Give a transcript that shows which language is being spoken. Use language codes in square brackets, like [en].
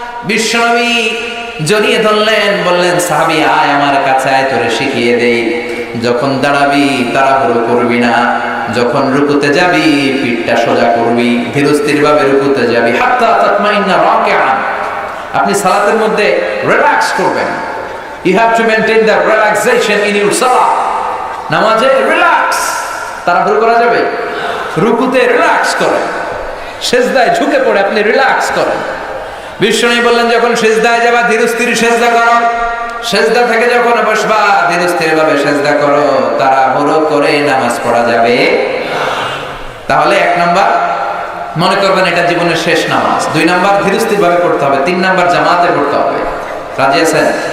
[bn] বিশ্বনবী জড়িয়ে ধরলেন, বললেন সাহাবী আয় আমার কাছে আয়, তোরে শিখিয়ে দেই, যখন দাঁড়াবি তাড়াহুড়ো করবি না, যখন রুকুতে যাবি পিঠটা সোজা করবি, ধীরস্থির ভাবে রুকুতে যাবি, [ar] হাত্তা তাতমাইন্না রাকিআন, [bn] আপনি সালাতের মধ্যে রিল্যাক্স করবেন। [en] You have to maintain the relaxation in your salah. [bn] নামাজে রিল্যাক্স, তাড়াহুড়ো করা যাবে? রুকুতে রিল্যাক্স করেন, সিজদায় ঝুঁকে পড়ে আপনি রিল্যাক্স করেন। বিষ্ণু বললেন যখন সিজদায় যাবা ধীরস্থির সিজদা করো, সিজদা থেকে যখন বসবা ধীরস্থির ভাবে সিজদা করো, তাড়াহুড়ো করে নামাজ পড়া যাবে তাহলে 1 নাম্বার মনে করবেন এটা জীবনের শেষ নামাজ, 2 নাম্বার ধীরস্থির ভাবে পড়তে হবে, 3 নাম্বার জামাতে পড়তে হবে। রাজি আছেন?